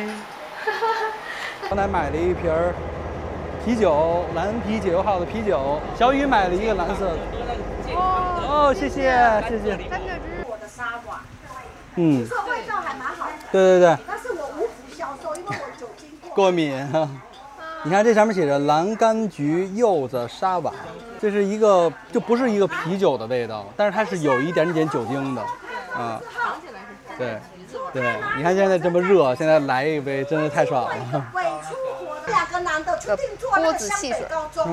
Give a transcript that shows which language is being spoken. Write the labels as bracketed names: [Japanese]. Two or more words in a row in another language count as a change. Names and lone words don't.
[Chinese] 剛才買了一瓶啤酒，藍皮解憂號的啤酒。小雨買了一個藍色的。哦，謝謝，謝謝。我的沙瓦。這味道還蠻好的。對。但是我無福銷售，因為我酒精過敏。你看這上面寫着藍柑橘柚子沙瓦，這是一個就不是一個啤酒的味道，但是它是有一點點酒精的。對，你看現在這麼熱，現在來一杯真的太爽了。 2個男的去定做那個香北高中，